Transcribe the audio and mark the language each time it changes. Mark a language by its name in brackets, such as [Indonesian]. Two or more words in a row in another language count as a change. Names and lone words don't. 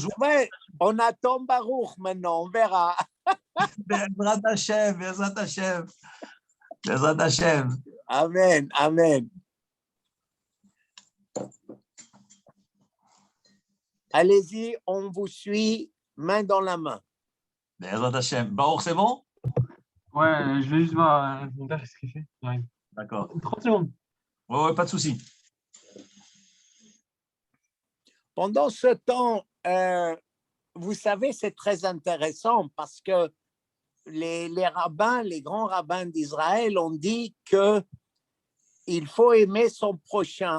[French] Ouais, on attend Baruch maintenant, on verra. [Hebrew] בעזרת השם, בעזרת השם. בעזרת השם. אמן, אמן. [French] Allez-y, on vous suit main dans la main. [Hebrew] בעזרת השם. Baruch, [French] c'est bon? Ouais, je vais juste voir mon père, qu'est-ce qu'il fait. J'arrive. D'accord. 30 secondes. Ouais, pas de souci. Pendant ce temps, vous savez, c'est très intéressant parce que les rabbins, les grands rabbins d'Israël ont dit que il faut aimer son prochain.